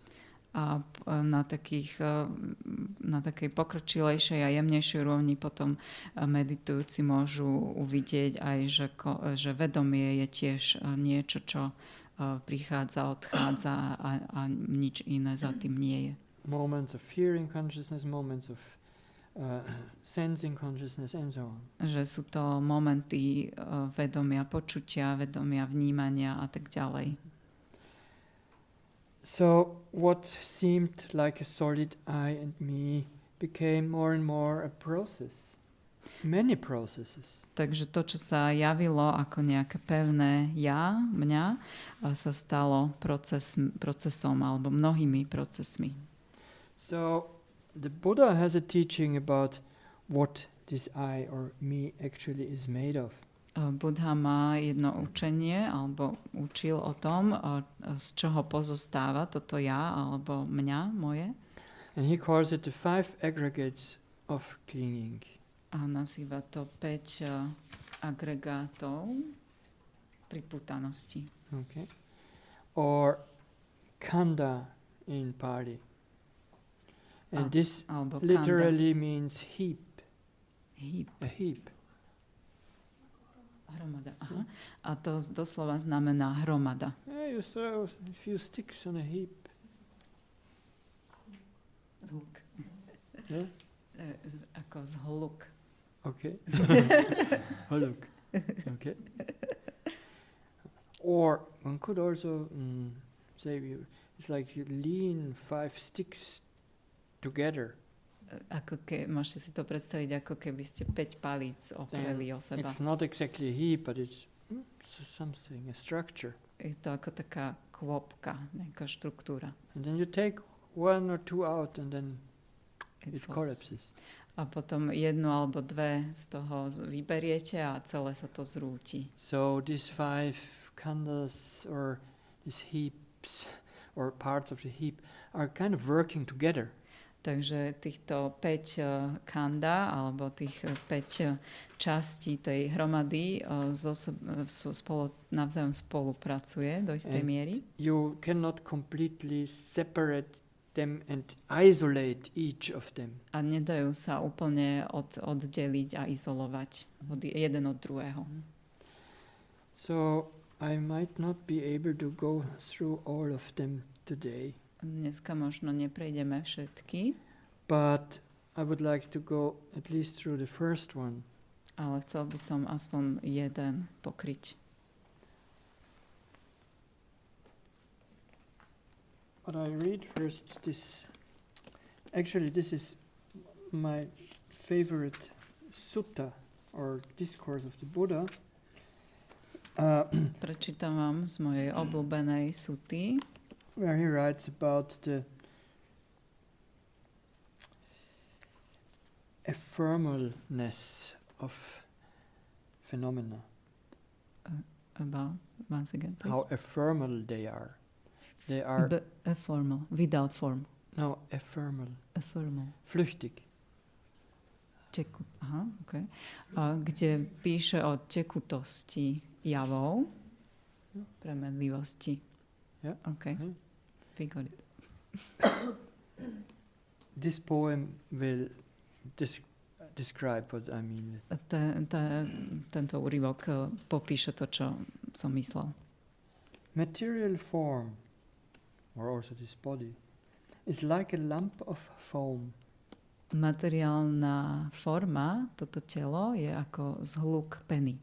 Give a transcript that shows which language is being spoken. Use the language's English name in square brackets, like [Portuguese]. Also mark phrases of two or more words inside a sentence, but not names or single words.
[Slovak] A na takej pokročilejšej a jemnejšej úrovni potom meditujúci môžu uvidieť aj, že vedomie je tiež niečo, čo prichádza, odchádza a nič iné za tým nie je. [English] Moments of hearing consciousness, moments of sensing consciousness and so on. [Slovak] Že sú to momenty vedomia počutia, vedomia vnímania a tak ďalej. [English] So what seemed like a solid I and me became more and more a process. Many processes. [Slovak] Takže to, čo sa javilo ako nejaké pevné ja, mňa, sa stalo procesom alebo mnohými procesmi. [English] So the Buddha has a teaching about what this I or me actually is made of. [Slovak] Buddha má jedno učenie, alebo učil o tom, z čoho pozostáva toto ja, alebo mňa, moje. [English] And he calls it the 5 aggregates of clinging. [Slovak] A nazýva to 5 agregátov pripútanosti. [English] Okay. Or kanda in Pali. And this literally means heap. Heap. A heap. [Slovak] Hromada. Aha. A to doslova znamená hromada. [English] Yeah, you throw a few sticks on a heap. [Slovak] Zhluk. [English] Yeah? [Slovak] Ako zhluk. [English] Okay. Haluk. Okay. Or one could also say it's like you lean 5 sticks together. [Slovak] Môžete si to predstaviť, ako keby ste 5 palíc opreli o seba. [English] It's not exactly a heap, but it's something, a structure. [Slovak] Je to ako taká kvopka, nejaká štruktúra. [English] And then you take 1 or 2 out and then it collapses. [Slovak] A potom 1 alebo 2 z toho vyberiete a celé sa to zrúti. [English] So these 5 khandas or these heaps or parts of the heap are kind of working together. [Slovak] Takže týchto 5 kanda, alebo tých 5 častí tej hromady navzájom spolupracuje do istej miery. [English] You cannot completely separate them and isolate each of them. [Slovak] A nedajú sa úplne oddeliť a izolovať jeden od druhého. [English] So I might not be able to go through all of them today. [Slovak] Dneska možno neprejdeme všetky. [English] But I would like to go at least through the first one. [Slovak] Ale chcel by som aspoň jeden pokryť. [English] But I read first this. Actually, this is my favorite sutta or discourse of the Buddha. [Slovak] Prečítam vám z mojej obľúbenej suty, [English] where he writes about the ephemeralness of phenomena. About, once again, please. How ephemeral they are. They are ephemeral, without form. No, ephemeral. Ephemeral. Flüchtig. [Slovak] Aha, okay. Kde píše o tekutosti javov, premenlivosti. [English] Yeah. Okay. Mm. We got it. This poem will describe what I mean. [Slovak] Tento úryvok popíše to, čo som myslel. [English] Material form, or also this body, is like a lump of foam. [Slovak] Materiálna forma, toto telo, je ako zhluk peny.